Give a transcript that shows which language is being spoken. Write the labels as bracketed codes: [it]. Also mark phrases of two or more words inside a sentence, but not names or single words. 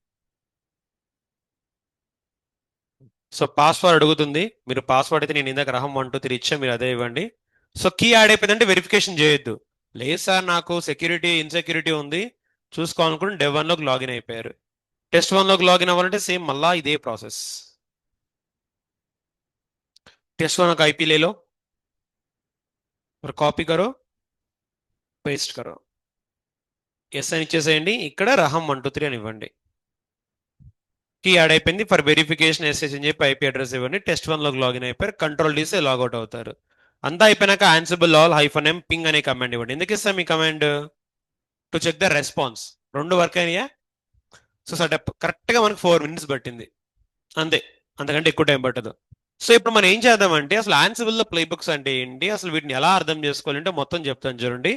[te] సో పాస్వర్డ్ అడుగుతుంది, మీరు పాస్వర్డ్ అయితే నేను ఇందాక రహం 1 2 3 ఇచ్చా, మీరు అదే ఇవ్వండి. సో కీ యాడ్ అయిపోయిందంటే వెరిఫికేషన్ చేయొద్దు. లేదు సార్ నాకు సెక్యూరిటీ ఇన్సెక్యూరిటీ ఉంది చూసుకోవాలనుకుంటే డెవ్ 1లోకి లాగిన్ అయిపోయారు. టెస్ట్ 1లోకి లాగిన్ అవ్వాలంటే సేమ్ మళ్ళా ఇదే ప్రాసెస్. [hi] टेस्ट 1 का आईपी ले लो और कॉपी करो, पेस्ट करो, [te] ఎస్ అని ఇచ్చేసేయండి. ఇక్కడ రహం 1 2 3 అని ఇవ్వండి. కీ యాడ్ అయిపోయింది. [en] for verification [te] ఎస్ఎస్ అని చెప్పి ఐపీ అడ్రస్ ఇవ్వండి. టెస్ట్ 1లోకి లాగిన్ అయిపోయారు, కంట్రోల్ డీసే లాగౌట్ అవుతారు. అంతా అయిపోయినాక Ansible all -m ping అనే కమాండ్ ఇవ్వండి. ఎందుకు ఇస్తాం ఈ కమాండ్? [en] to check the response. [te] 2 వర్క్ అయినాయా? సో సెటప్ కరెక్ట్గా మనకు 4 minutes పట్టింది అంతే, అంతకంటే ఎక్కువ టైం పట్టదు. సో ఇప్పుడు మనం ఏం చేద్దామంటే అసలు Ansible లో ప్లే బుక్స్ అంటే ఏంటి, అసలు వీటిని ఎలా అర్థం చేసుకోవాలంటే మొత్తం చెప్తాను చూడండి.